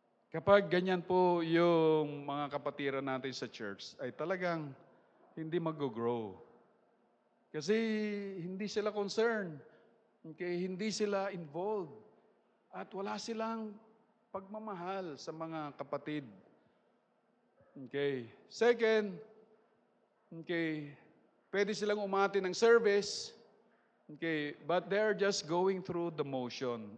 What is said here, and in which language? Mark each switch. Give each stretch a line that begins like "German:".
Filipino: Kapag ganyan po yung mga kapatiran natin sa church, ay talagang hindi mag-grow. Kasi hindi sila concerned. Okay, hindi sila involved. At wala silang pagmamahal sa mga kapatid. Okay.
English: Second, okay,
Filipino: pwede silang umati ng service,
English: okay, but they're just going through the motion.